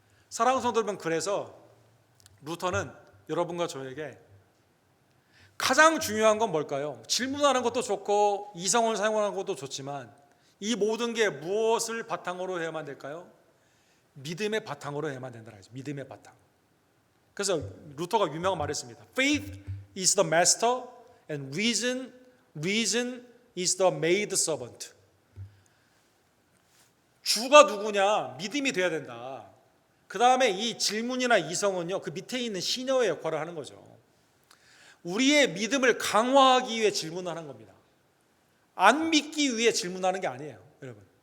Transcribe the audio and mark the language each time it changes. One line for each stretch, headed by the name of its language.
Korean: 사랑하는 성도 여러분, 그래서 루터는 여러분과 저에게 가장 중요한 건 뭘까요? 질문하는 것도 좋고 이성을 사용하는 것도 좋지만 이 모든 게 무엇을 바탕으로 해야만 될까요? 믿음의 바탕으로 해야만 된다는 거죠. 믿음의 바탕. 그래서 루터가 유명한 말을 했습니다.
English: Faith is the master and reason is the maid servant.
Korean: 주가 누구냐? 믿음이 돼야 된다. 그 다음에 이 질문이나 이성은요, 그 밑에 있는 시녀의 역할을 하는 거죠. 우리의 믿음을 강화하기 위해 질문하는 겁니다. 안 믿기 위해 질문하는 게 아니에요, 여러분.